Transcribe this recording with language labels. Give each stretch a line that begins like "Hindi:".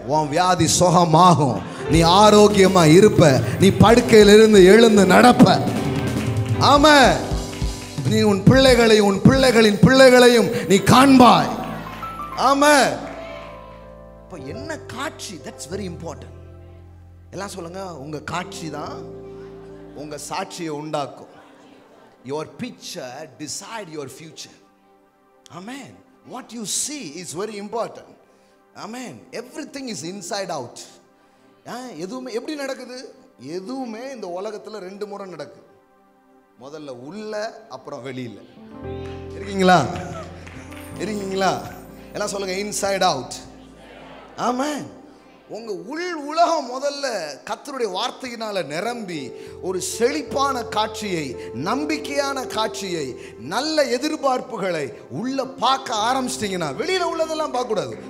Tamil: உன் வியாதி சுகமாகும், நீ ஆரோக்கியமா இருப்ப, நீ படுக்கையிலிருந்து எழுந்து நடப்ப. ஆமென். நீ உன் பிள்ளைகளையும் உன் பிள்ளைகளின் பிள்ளைகளையும் நீ காண்பாய். ஆமென். இப்போ என்ன காட்சி?
English: That's very important.
Tamil: எல்லாம் சொல்லுங்க, உங்க காட்சி தான் உங்க சாட்சியை உண்டாக்கும்.
English: Your picture decide your future. Amen. What you see is very important. Amen. Everything is inside out.
Tamil: எதுவுமே எப்படி நடக்குது? எதுவுமே இந்த உலகத்துல ரெண்டு முறை நடக்குது. முதல்ல உள்ள, அப்புறம் வெளியில. இருக்கீங்களா? இருக்கீங்களா? எல்லாம் சொல்லுங்க,
English: Inside out.
Tamil: ஆமென். உங்க உலகம் முதல்ல கர்த்தருடைய வார்த்தையினால நிரம்பி ஒரு செழிப்பான காட்சியை, நம்பிக்கையான காட்சியை, நல்ல எதிர்பார்ப்புகளை உள்ள பார்க்க ஆரம்பிச்சிட்டீங்கன்னா, வெளியில உள்ளதெல்லாம் பார்க்க கூடாது.